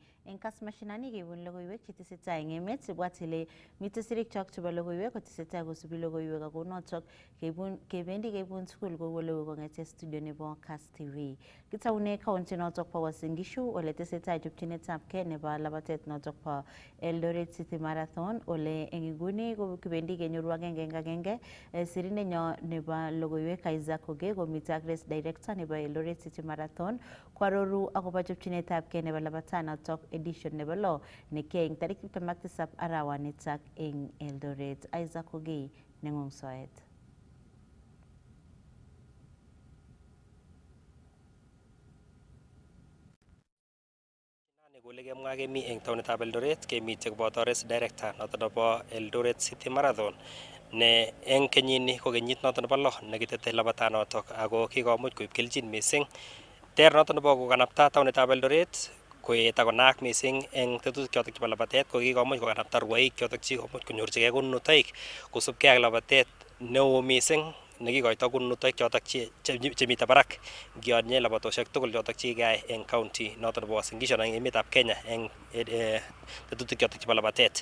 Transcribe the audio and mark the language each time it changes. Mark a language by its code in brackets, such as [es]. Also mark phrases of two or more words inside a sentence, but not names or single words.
[kln] Eng Kass Mashinani kebun logoiwek chetesetai eng emet ibwat ile mite sirikchok chebo logoiwek kotesetai kosubi logoiwek ako notok kebendi keibun tugul kou oleu kong'ete studio nebo Kass TV. Kitaune county notok po Uasin Gishu ole tesetai chopchinetabkei nebo labatet notok po Eldoret City Marathon ole eng inguni ko kibendi kenyoru agenge sirindenyo nebo logoiwek Isaac Oge komite ak [en] race director [kln] nebo Eldoret City Marathon kwaroru akobo chopchinetabkei nebo labatanotok edition nebo lo nekiyoe eng tarik 27 arawanitak eng Eldoret. Isaac Oge neng'ung soet. Kole kemwa kemi eng taonitab Eldoret kemite koboto [en] race director [kln] noto nebo Eldoret City Marathon ne eng kenyini ko kenyit noto nebo lo nekitete labatanotok ako kikomuch koib kelchin mising. Ter noto nebo kokanapta taonitab Eldoret koet akonaak mising eng tetutik chotok chebo labatet ko kikomuch kokanapta rwoik chotok chikomuch konyorchigei konunotoik kosubkei ak labatet neo mising nekikoito konunotoik chotok chemite barak ngiyonye labatosiek tugul chotok chekikeyai eng county noto nebo Uasin Gishu eng emetab Kenya eng tetutik chotok chebo labatet.